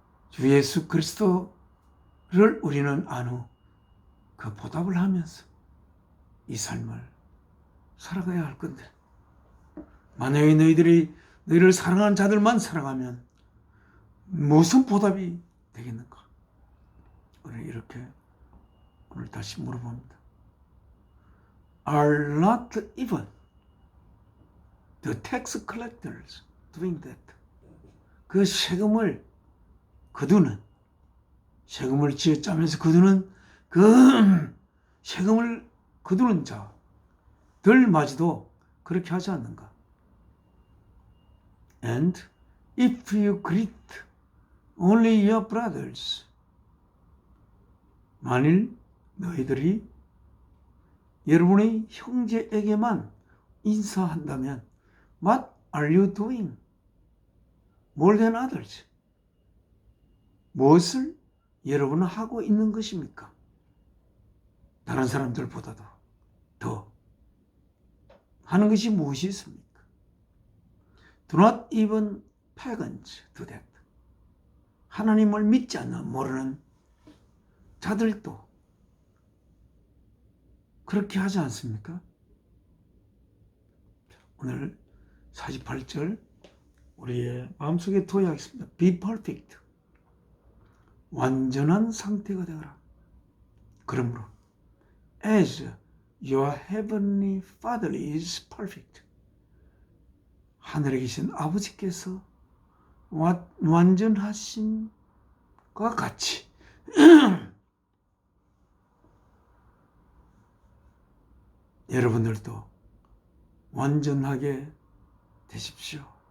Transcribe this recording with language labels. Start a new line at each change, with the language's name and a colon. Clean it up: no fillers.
Korean: 주 예수 그리스도를 우리는 안 후 그 보답을 하면서 이 삶을 살아가야 할 건데, 만약에 너희들이 너희를 사랑하는 자들만 사랑하면 무슨 보답이 되겠는가? 우리 이렇게 오늘 다시 물어봅니다.
English: Are not even the tax collectors doing that?
Korean: 그 세금을 거두는, 세금을 쥐어짜면서 거두는 그 세금을 거두는 자들마저도 그렇게 하지 않는가?
English: And if you greet only your brothers,
Korean: 만일 너희들이 여러분의 형제에게만 인사한다면
English: What are you doing more than others?
Korean: 무엇을 여러분은 하고 있는 것입니까? 다른 사람들보다도 더 하는 것이 무엇이 있습니까?
English: Do not even pagans do that.
Korean: 하나님을 믿지 않는, 모르는 자들도 그렇게 하지 않습니까? 오늘 48절 우리의 마음속에 도약했습니다.
English: Be perfect.
Korean: 완전한 상태가 되어라. 그러므로
English: as your heavenly Father is perfect.
Korean: 하늘에 계신 아버지께서 완전하심과 같이 여러분들도 완전하게 되십시오.